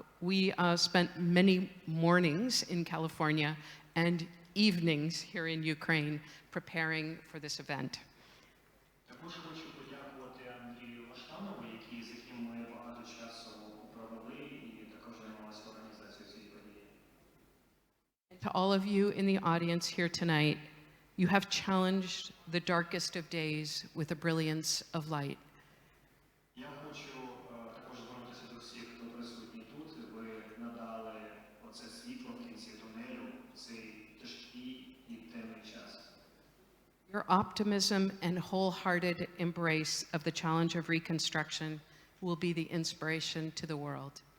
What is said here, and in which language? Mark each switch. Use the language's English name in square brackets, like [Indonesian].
[English] We spent many mornings in California and evenings here in Ukraine preparing for this event. [Ukrainian] Також хочу подякувати Андрію Лаштанову, з яким ми багато часу провели і також займалися організацією цієї події. [English] To all of you in the audience here tonight, you have challenged the darkest of days with the brilliance of light. [Ukrainian] Я хочу також звернутися до всіх, хто присутній тут. Ви надали оце світло в кінці тунелю, цей тяжкий і темний час. [English] Your optimism and wholehearted embrace of the challenge of reconstruction will be the inspiration to the world.